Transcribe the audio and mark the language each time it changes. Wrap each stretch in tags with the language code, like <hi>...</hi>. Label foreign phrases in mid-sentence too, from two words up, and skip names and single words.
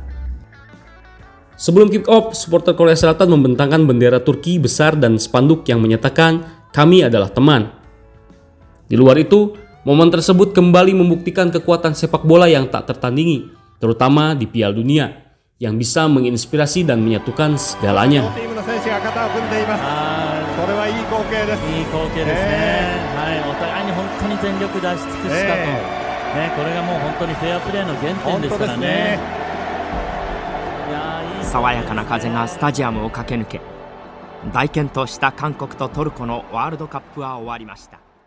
<id>Sebelum</id> <en>kick off,</en> <id>supporter Korea Selatan membentangkan bendera Turki besar dan spanduk yang menyatakan "Kami adalah teman". Di luar itu, momen tersebut kembali membuktikan kekuatan sepak bola yang tak tertandingi, terutama di Piala Dunia, yang bisa menginspirasi dan menyatukan segalanya.</id> <ja>チームの選手が肩を組んでいます。これはいい光景です。いい光景ですね。はい、お互いに本当に全力出し尽くしたと。ね、これがもう本当にフェアプレーの原点ですからね。いやー、いい爽やかな風がスタジアムを駆け抜け、大健闘した韓国とトルコのワールドカップは終わりました。</ja>